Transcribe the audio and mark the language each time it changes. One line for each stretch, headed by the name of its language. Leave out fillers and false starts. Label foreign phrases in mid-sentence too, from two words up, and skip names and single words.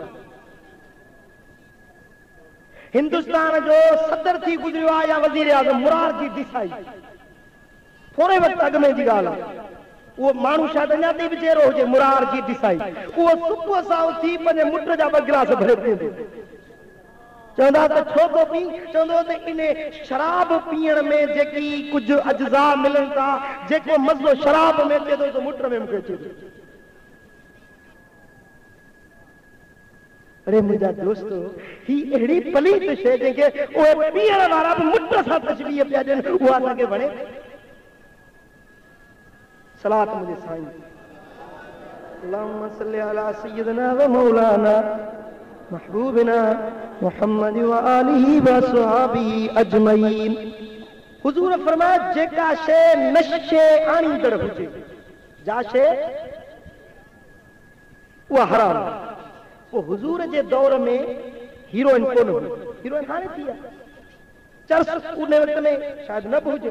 Sindhi: हिंदुस्तान जो सदर थी गुज़रियो आहे या वज़ीर आज़म मुरारजी देसाई, थोरे वक़्तु अॻु में जी ॻाल्हि आहे, उहो माण्हू शायदि अञा ताईं बि चेरो हुजे मुरारजी देसाई, उहो सुबुह सां उथी पंहिंजे मुट जा 2 गिलास भरे पीअंदो, चवंदा त छो थो पी, चवंदो त इन शराब पीअण में जेकी कुझु अज्जा मिलनि था, जेको मज़ो शराब में अचे थो त मुट में मूंखे अचे थो। अरे मुंहिंजा दोस्तो, ही अहिड़ी पलीत शइ जंहिंखे उहे पीअण वारा बि मुट सां तशबीह पिया ॾियनि, उहा असांखे वणे।
Arabic: सलात मुंहिंजे साईं اللهم صل على سيدنا ومولانا محبوبنا محمد وآله وصحبه أجمعين.
Sindhi: हुजूर फरमाया जेका शइ नशे आणींदड़ हुजे जा शइ उहा हराम। वो हुजूर जे दौर में हीरोइन कोन हुई, हीरोइन हाणे थी आहे, चर्स उन वक़्त में शायदि न बि हुजे।